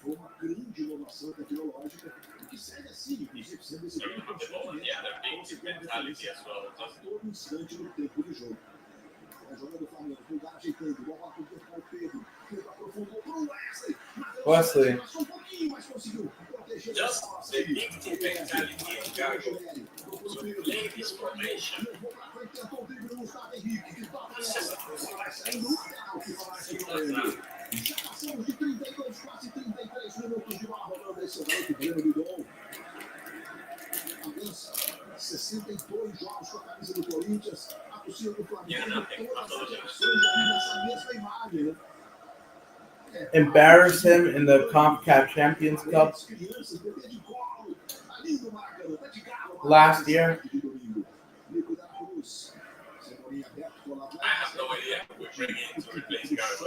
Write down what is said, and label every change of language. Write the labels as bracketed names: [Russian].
[Portuguese] Foi uma grande inovação tecnológica que segue assim, inclusive sendo exibido todo instante no tempo de jogo. A jogada do Flamengo, o lugar ajeitando, bola para o Pedro. Pedro aprofundou para o Wesley. Wesley. Passou um pouquinho, mas conseguiu proteger. [English] Just the victim mentality of Gago to play this formation. It's just [Portuguese] Já passamos de 32, quase 33 minutos de uma rodada excelente. Breno Lidon. Apenas 62 jogos com a camisa do Corinthians. A torcida do Flamengo. Todas as gerações ali nessa mesma imagem, né? [English] Embarrass him in the CONCACAF Champions Cup last year. I have no idea who we bring in to replace Gago.